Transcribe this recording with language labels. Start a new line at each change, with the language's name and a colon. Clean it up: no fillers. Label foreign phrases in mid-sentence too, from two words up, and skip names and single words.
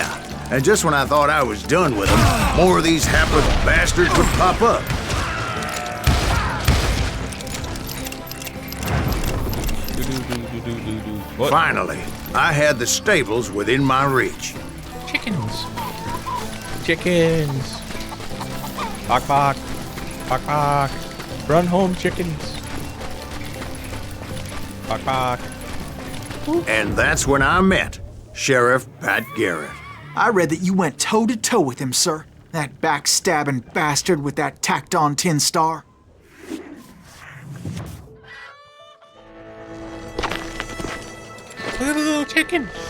English: Yeah, And just when I thought I was done with them, more of these hapless bastards would pop up. What? Finally, I had the stables within my reach. Chickens. Chickens. Bok bok. Bok bok. Run home, chickens. Bok bok. And that's when I met Sheriff Pat Garrett. I read that you went toe-to-toe with him, sir. That backstabbing bastard with that tacked-on tin star. Look at the little chicken.